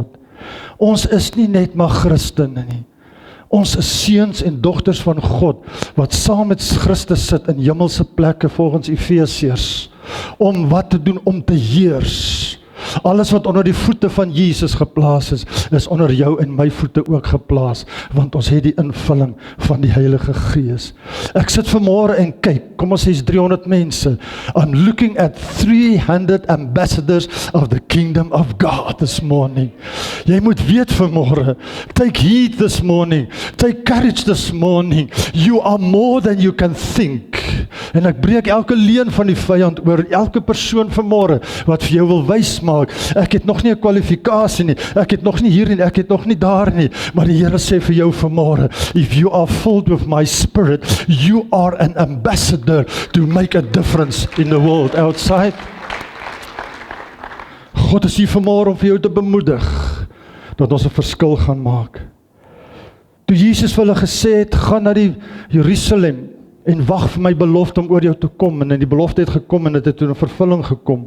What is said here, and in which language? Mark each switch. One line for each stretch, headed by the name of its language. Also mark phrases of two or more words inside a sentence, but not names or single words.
Afrikaans: Ons is nie net maar Christene nie. Ons is seuns en dogters van God, wat saam met Christus sit in hemelse plekke volgens Efesiërs, om wat te doen, om te heers. Alles wat onder die voete van Jesus geplaas is onder jou en my voete ook geplaas, want ons het die invulling van die Heilige Gees. Ek sit vanmôre en kyk, kom ons sê 300 mense,
English: I'm looking at 300 ambassadors of the kingdom of God this morning.
Afrikaans: Jy moet weet vanmôre,
English: take heed this morning, take courage this morning, you are more than you can think.
Afrikaans: En ek breek elke leuen van die vyand oor elke persoon vanmôre wat vir jou wil wys maak, ek het nog nie 'n kwalifikasie nie, ek het nog nie hier nie, ek het nog nie daar nie, maar die Here sê vir jou vanmôre,
English: if you are filled with my spirit, you are an ambassador to make a difference in the world outside.
Afrikaans: God is hier vanmôre om vir jou te bemoedig, dat ons 'n verskil gaan maak. Toe Jesus vir hulle gesê het, gaan na die Jerusalem, en wag vir my belofte om oor jou te kom, en die belofte het gekom, en dit het toe in vervulling gekom.